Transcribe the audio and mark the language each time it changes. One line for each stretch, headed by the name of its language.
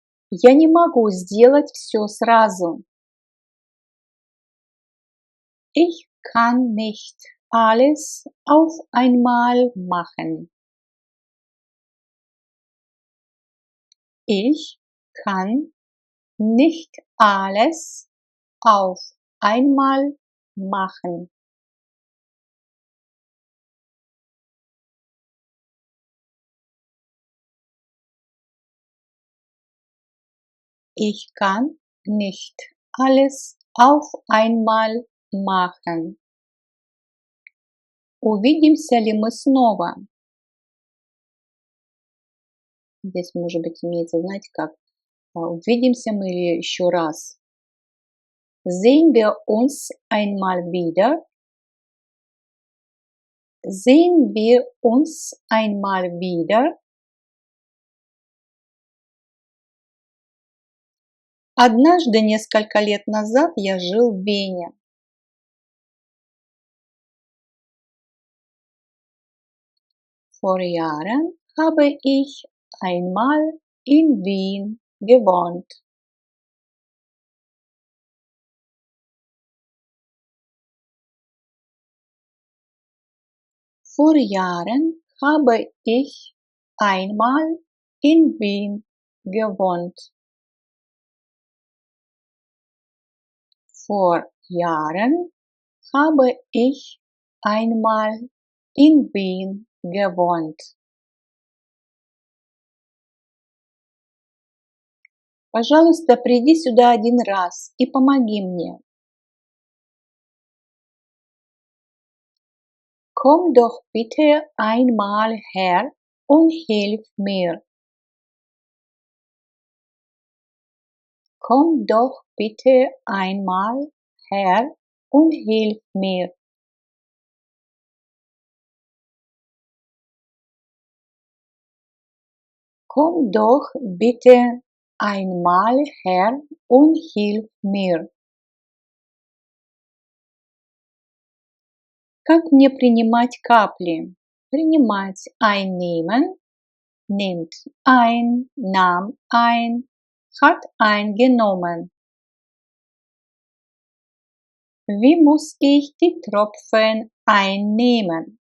Russian: Я не могу сделать все сразу.
German: Ich kann nicht alles auf einmal machen. Ich kann nicht alles auf einmal machen. Ich kann nicht alles auf einmal machen.
Russian: Увидимся ли мы снова? Здесь, может быть, имеется, знаете, как увидимся мы еще раз.
German: Sehen wir uns einmal wieder? Sehen wir uns einmal wieder?
Russian: Однажды, несколько лет назад, я жил в Вене.
German: Vor Jahren habe ich einmal in Wien gewohnt. Vor Jahren habe ich einmal in Wien gewohnt. Vor Jahren habe ich einmal in Wien gewohnt.
Russian: Пожалуйста, приди сюда один раз и помоги мне.
German: Komm doch bitte einmal her und hilf mir. Komm doch bitte einmal her und hilf mir. Komm doch bitte einmal her und hilf mir.
Russian: Как мне принимать капли?
German: Принимать einnehmen, nimmt ein, nahm ein, hat eingenommen. Wie muss ich die Tropfen einnehmen?